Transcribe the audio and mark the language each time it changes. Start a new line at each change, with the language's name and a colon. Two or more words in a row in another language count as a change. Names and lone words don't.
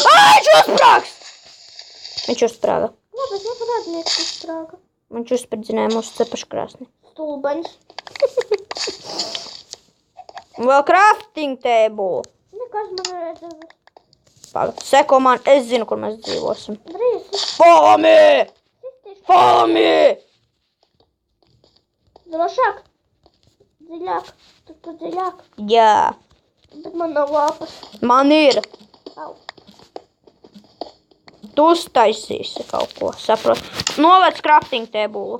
Latvian: Viņš uzsprāgs! Viņš uzsprāga. Labi, es jau radnieks uzsprāga. Viņš uzspridzināja mūsu cepaškrāsni. Stulbaņs. Vēl
English: crafting table.
Latvian: Nekas man redzēs. Pagad, seko man, es zinu, kur mēs dzīvosim. Drīz.
English: Follow me! Follow me!
Latvian: Drošāk. Dziļāk. Tu dziļāk. Jā, Bet man nav lāpas. man ir. Au. Tu uztaisīsi kaut ko, saprot. Novēc
English: crafting table.